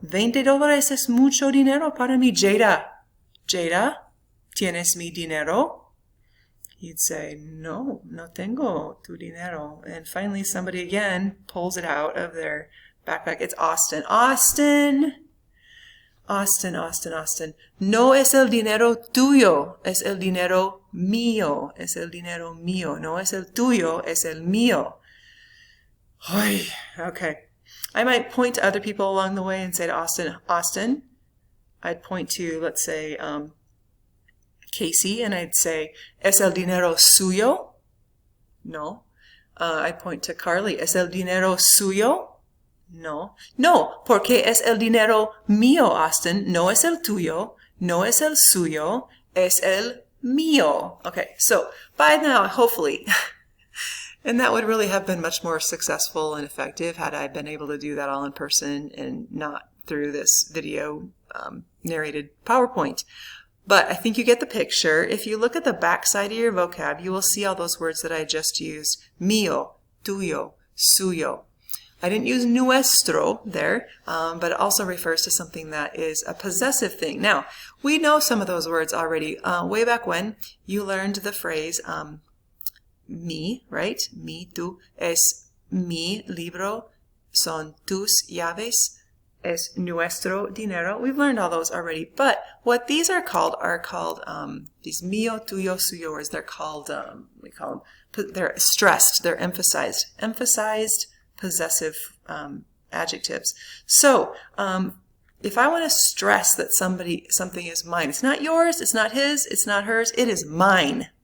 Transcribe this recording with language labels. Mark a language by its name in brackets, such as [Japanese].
[Spanish] $20 es mucho dinero para mí. Jada, ¿tienes mi dinero? [English] He'd say, [Spanish] no tengo tu dinero. [English] And finally, somebody again pulls it out of their backpack. It's Austin. Austin. [Spanish] No es el dinero tuyo, es el dinero mío. No es el tuyo, es el mío. Oy, okay. [English] I might point to other people along the way and say to Austin, I'd point to, let's say, Casey, and I'd say, [Spanish] ¿Es el dinero suyo? No. [English] I'd point to Carly, [Spanish] ¿Es el dinero suyo? No, porque es el dinero mío, Austin. No es el tuyo, no es el suyo, es el mío. [English] Okay, so by now, hopefully, and that would really have been much more successful and effective had I been able to do that all in person and not through this video narrated PowerPoint. But I think you get the picture. If you look at the back side of your vocab, you will see all those words that I just used. Mío, tuyo, suyo. I didn't use nuestro there, but it also refers to something that is a possessive thing. Now, we know some of those words already. Way back when, you learned the phrase mi, right? [Spanish] Mi, tú, es mi libro, son tus llaves, es nuestro dinero. [English] We've learned all those already. But what these are called these mío, tuyo, suyo words. They're called, they're stressed, they're emphasized. Emphasized possessive adjectives. So, if I want to stress that something is mine, it's not yours, it's not his, it's not hers, it is mine.